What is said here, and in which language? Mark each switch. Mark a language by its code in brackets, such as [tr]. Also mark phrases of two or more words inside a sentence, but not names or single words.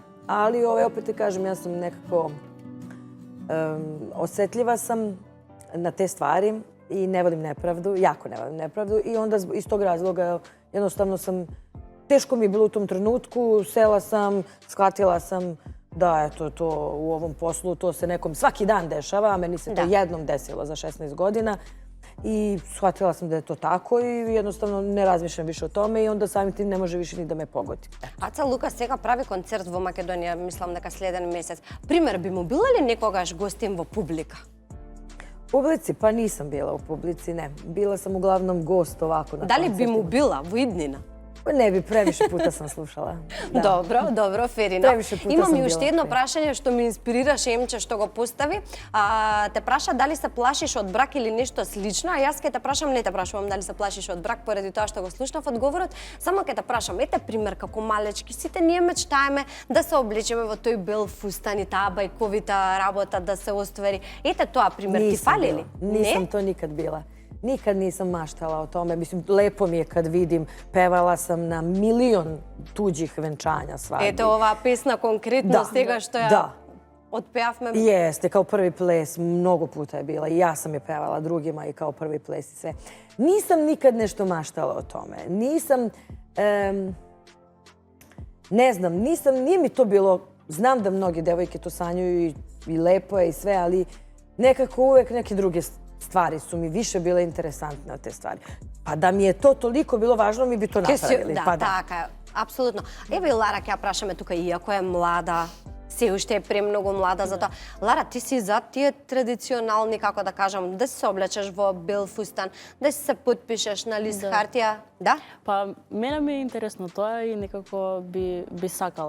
[sr] Ali opet te kažem, ja sam nekako osetljiva sam na te stvari i ne volim nepravdu, jako ne volim nepravdu i onda iz tog razloga jednostavno sam, teško mi je bilo u tom trenutku, sela sam, shvatila sam da eto to u ovom poslu, to se nekom svaki dan dešava, a meni se to jednom desilo za 16 godina i shvatila sam da je to tako i jednostavno ne razmišljam više o tome i onda samim tim ne može više ni da me pogodi. [mk] Аца Лука сега прави концерт во Македонија, мислам дека следен месец. Пример, би му била ли некогаш гостин во публика? [sr] Publici? Pa nisam bila u publici, ne. Bila sam uglavnom gost ovako na [mk] Дали би му [sr] koncertima. [mk] била во иднина? [sr] Pa ne bi, previše puta sam slušala. Da. [mk] Добро, добро, ферино. [sr] Превише пута [mk] Имам [sr] сам [mk] и уште [sr] била, [mk] едно [sr] окей. [mk] прашање што ми инспирираше Емче што го постави. Те праша дали се плашиш од брак или нешто слично, а јас ке те прашам, не те прашувам дали се плашиш од брак поради тоа што го слушнав одговорот, само ке те прашам, ете пример како малечки, сите ние мечтаеме да се облечеме во тој бел фустан и таа бајковита работа да се оствари. Ете тоа пример, ти [sr] Nisam [mk] фали [sr] bila. [mk] ли? [sr] Nisam [mk] Не? [sr] to nikad bila. Nikad nisam maštala o tome. Mislim, lepo mi je kad vidim. Pevala sam na milion tuđih venčanja svadbi. [mk] Ете оваа песна конкретно Да. сега што ја Да. отпеавме. [sr] Jeste, kao prvi ples, mnogo puta je bila. I ja sam je pevala drugima i kao prvi ples i sve. Nisam nikad nešto maštala o tome. Nisam, ne znam, nije mi to bilo, znam da mnoge devojke to sanjaju i lepo je i sve, ali nekako uvek neke druge stvari su mi više bile interesantne od te stvari. Pa da mi je to toliko bilo važno, mi bi to napravili. [mk] Да, [sr] Pa da. [mk] така е, апсолутно. Еве Лара, ќе ја прашаме тука, иако е млада, се уште е премногу млада за тоа. Лара, ти си за тие традиционални, како да кажам, да се облечеш во бел фустан, да се потпишеш на лист хартија, да? Па, мене ми е интересно тоа и некако би сакала.